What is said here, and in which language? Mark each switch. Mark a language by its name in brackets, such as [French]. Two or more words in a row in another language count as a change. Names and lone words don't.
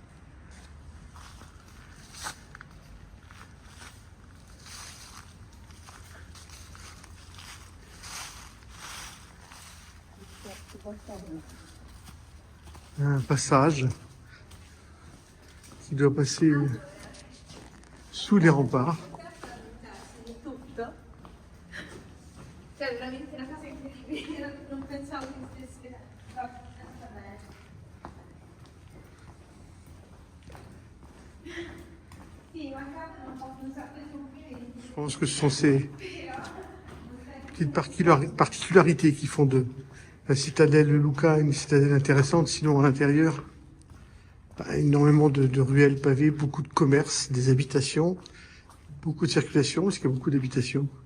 [French] Un passage qui doit passer sous les remparts. [Italian] Cioè, veramente una cosa incredibile, non pensavo che stesse fatta bene. [French] Je pense que ce sont ces petites particularités qui font de la citadelle de Lucca une citadelle intéressante. Sinon, à l'intérieur, énormément de ruelles pavées, beaucoup de commerces, des habitations, beaucoup de circulation, parce qu'il y a beaucoup d'habitations.